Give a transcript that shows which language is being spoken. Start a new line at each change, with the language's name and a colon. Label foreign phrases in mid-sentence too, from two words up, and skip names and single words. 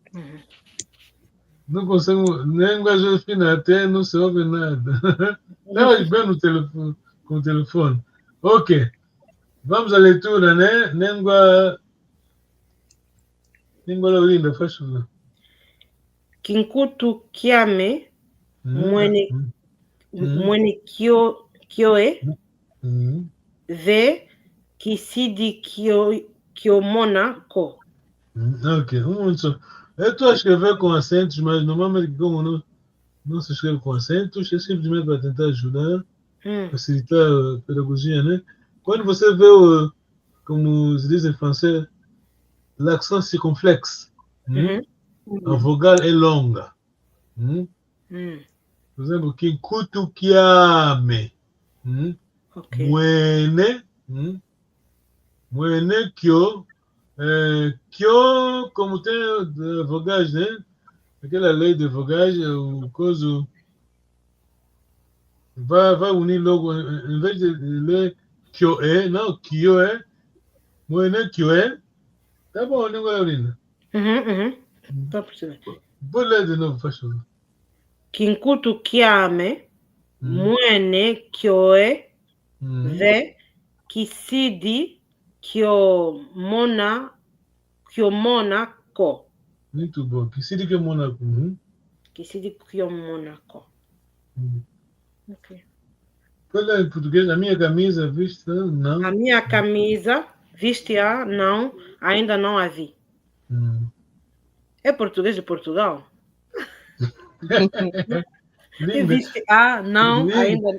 Portuguese: Não consigo, nem Josefina, até não se ouve nada. Não, bem no telefone, com o telefone. Ok. Vamos à leitura, né? Língua Laurinda, faz favor.
Kongo: Kinkutu kiame, mwene kioe, ve kisidi kiomona ko.
Portuguese: Ok, um momento só. Eu estou a escrever com acentos, mas normalmente como não se escreve com acentos, é simplesmente para tentar ajudar, facilitar a pedagogia, né? Quando você vê, como se diz em francês,
French: l'accent circonflexe,
Portuguese: a vogal é longa. Por exemplo,
Kongo: kinkutu kiame, mwene kyo, kyo,
Portuguese: como tem vogais, né? Aquela lei de vogais, o coisa vai unir logo, em vez de ler kyo não,
Kongo: kyo mwene kyo
Portuguese: tá bom, língua Laurinda? Tá percebendo. Pode ler de novo, faz favor.
Kongo: Kinkutu kiame, mwene kyoe, ve kisidi kiomona ko.
Portuguese: Muito bom.
Kongo: Kisidi kiomona ko. Kisidi kiomona ko.
Portuguese: Ok. Pode ler em português. A minha camisa vista, não. A minha camisa viste-a, não, ainda não a vi. É português de Portugal? Viste-a, não, ainda...